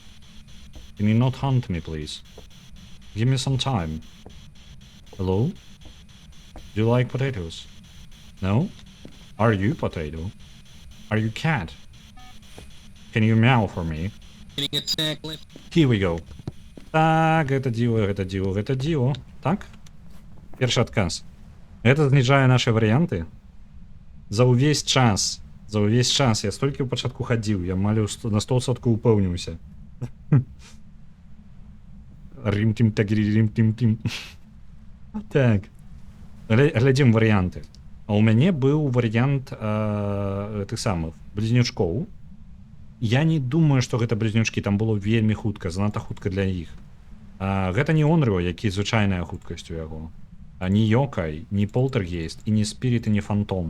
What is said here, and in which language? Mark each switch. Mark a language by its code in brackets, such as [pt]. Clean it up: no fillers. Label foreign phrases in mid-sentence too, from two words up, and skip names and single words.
[en] Can you not hunt me, please? Give me some time. Hello? Do you like potatoes? No? Are you potato? Are you cat? Can you meow for me? Getting attacked left. Here we go. [be] Так, гэта Dio. Так? Першы адказ. Гэта зніжае нашы варыянты. За ўвесь час я столькі ў пачатку хадзіў, я малю на 100% упэўніўся. Рим-тим-тагри-рим-тим-тим. Так. Глядзім варыянты. А ў мяне быў варыянт тых самых близнючкоў. Я не думаю, што гэта близнючкі, там было вельмі хутка, занадта хутка для іх. Гэта не Онрыо, які звычайная хуткасць у яго. Ні Йокай, ні Полтергейст, і ні Спіріт, і ні Фантом.